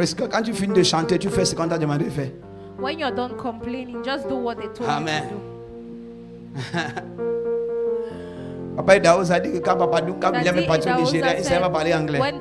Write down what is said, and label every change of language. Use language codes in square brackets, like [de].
[fr] Quand tu finis de chanter, tu fais ce qu'on t'a demandé de faire. [en] When you're done complaining, just do what they told Amen. you to do. [fr] Papa Daouz a dit que quand Papa Dunga William est parti au Nigeria, il ne savait pas parler anglais.